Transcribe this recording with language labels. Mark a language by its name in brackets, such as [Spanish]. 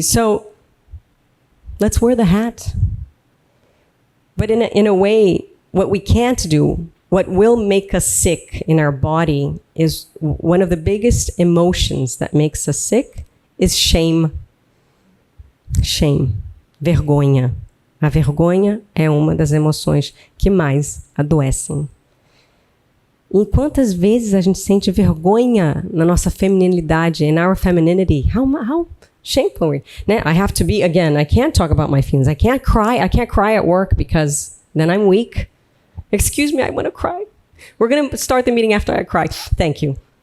[English] So let's wear the hat. But in a way, what we can't do, what will make us sick in our body, is one of the biggest emotions that makes us sick is shame. Shame. [Portuguese] Vergonha. A vergonha é uma das emoções que mais adoecem. E quantas vezes a gente sente vergonha na nossa feminilidade, [English] in our femininity? How shameful are we? Né? I have to be, again, I can't talk about my feelings. I can't cry at work because then I'm weak. Excuse me, I want to cry. We're going to start the meeting after I cry. Thank you.